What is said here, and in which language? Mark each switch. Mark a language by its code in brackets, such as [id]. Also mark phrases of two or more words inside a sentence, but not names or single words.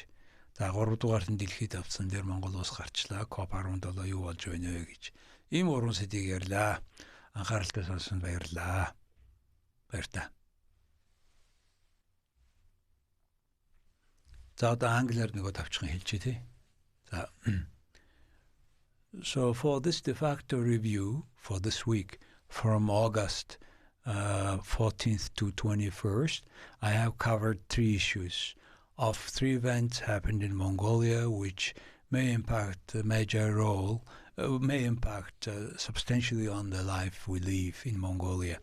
[mn] За гуравдугаарт нь дэлхийд авсан дээр Монгол улс гарчлаа. COP17 юу болж байна вэ гэж. Ийм уран сэдвийг ярьлаа. Анхааралтай сонссон баярлалаа. Баярлалаа. За одоо англиар нөгөө тавчхан хэлчихье тий. За. [en] So for this de facto review for this week from August 14th to 21st, I have covered 3 issues of 3 events happened in Mongolia which may impact a major role, may impact substantially on the life we live in Mongolia.